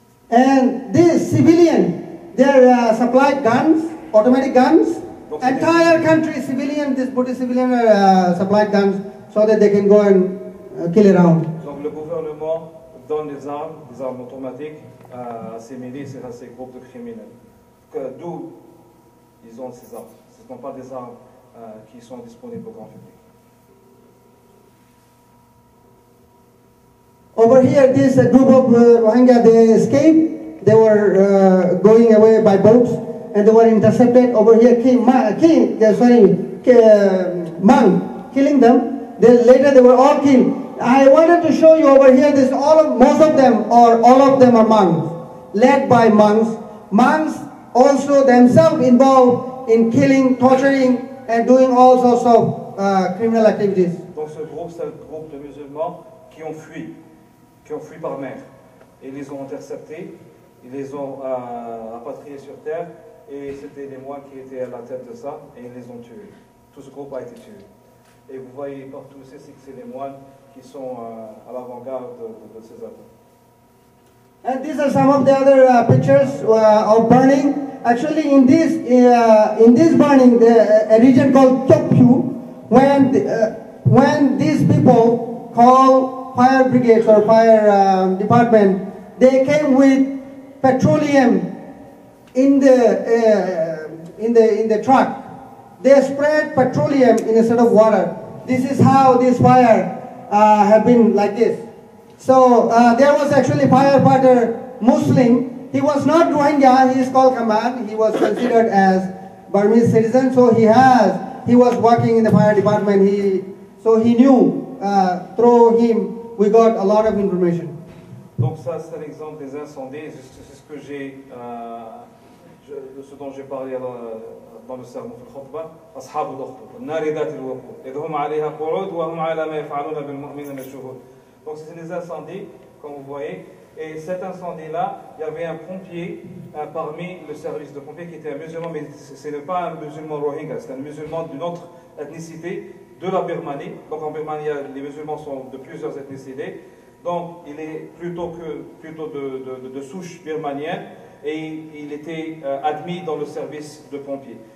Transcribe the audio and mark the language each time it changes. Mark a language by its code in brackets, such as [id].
[en] And this civilian, they're supplied guns, automatic guns. Entire country civilian, this Buddhist civilian supplied guns so that they can go and kill around. [fr] Donc le gouvernement donne des armes automatiques à ces milices et à ces groupes de criminels. D'où ils ont ces armes. Ce ne sont pas des armes qui sont disponibles au grand public. [en] Over here, this group of Rohingya, they escaped. They were going away by boats, and they were intercepted. Over here, monk killing them. Later, they were all killed. I wanted to show you over here. Most of them, or all of them, are monks, led by monks. Monks also themselves involved in killing, torturing, and doing all sorts of criminal activities. [fr] Donc ce groupe, c'est le groupe de musulmans qui ont fui par mer. ils les ont interceptés, ils les ont rapatriés sur terre, et c'était les moines qui étaient à la tête de ça, et ils les ont tués. Tout ce groupe a été tué. Et vous voyez partout, c'est les moines qui sont à l'avant-garde de ces attaques. [en] And these are some of the other pictures of burning. Actually, in this burning, a region called Tokyu, when these people call fire brigades or fire department, they came with petroleum in the truck. They spread petroleum instead of water. This is how this fire have been like this. So there was actually firefighter Muslim. He was not Rohingya, he is called Kamal. He was considered as Burmese citizen, so he was working in the fire department. So he knew, through him, we got a lot of information. [fr] Donc ça, c'est l'exemple des incendies. C'est ce que de ce dont j'ai parlé dans le sermon [ar] في الخطبة. أصحاب الأخدود النار ذات الوقود إذ هم عليها قعود وهم على ما يفعلون بالمؤمنين شهود. [fr] Donc c'est des incendies, comme vous voyez. Et cet incendie-là, il y avait un pompier parmi le service de pompiers qui était un musulman, mais ce n'est pas un musulman rohingya, c'est un musulman d'une autre ethnicité de la Birmanie. Donc en Birmanie, les musulmans sont de plusieurs ethnicités. Donc il est plutôt de souche birmanienne, et il était admis dans le service de pompiers.